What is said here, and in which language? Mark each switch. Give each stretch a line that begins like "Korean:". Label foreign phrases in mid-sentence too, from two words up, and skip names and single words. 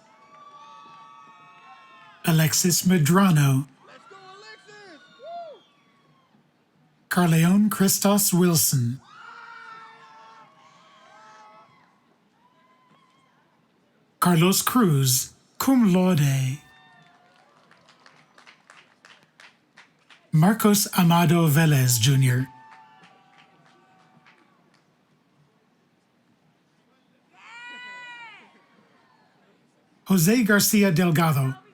English: Alexis Medrano. Carleon Christos Wilson. Carlos Cruz,
Latin: cum laude.
English: Marcos Amado Velez, Jr. Jose Garcia Delgado.